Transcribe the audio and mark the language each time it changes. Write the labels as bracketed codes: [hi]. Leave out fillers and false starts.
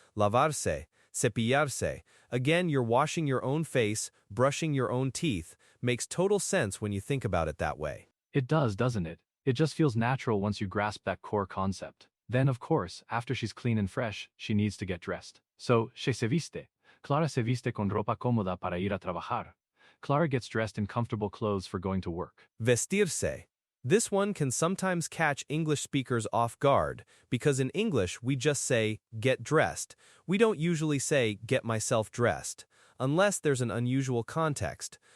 [en] Lavarse, cepillarse. Again, you're washing your own face, brushing your own teeth. Makes total sense when you think about it that way. It does, doesn't it? It just feels natural once you grasp that core concept. Then, of course, after she's clean and fresh, she needs to get dressed. So, she [es] se viste. Clara se viste con ropa cómoda para ir a trabajar. [en] Clara gets dressed in comfortable clothes for going to work. [es] Vestirse. [en] This one can sometimes catch English speakers off guard, because in English we just say, get dressed. We don't usually say, get myself dressed, unless there's an unusual context.